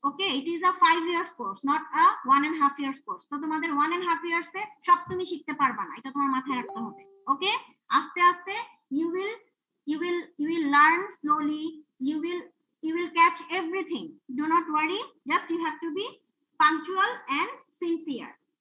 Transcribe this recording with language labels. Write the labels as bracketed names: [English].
[English] Okay, it is a 5 years course, not a 1.5 years course. [Bangla] তো তোমাদের 1.5 years এ সব তুমি শিখতে পারবা না, এটা তোমার মাথায় রাখতে হবে। [English] okay, [Bangla] আস্তে আস্তে [English] you will learn slowly, you will catch everything. Do not worry, just you have to be punctual and sincere.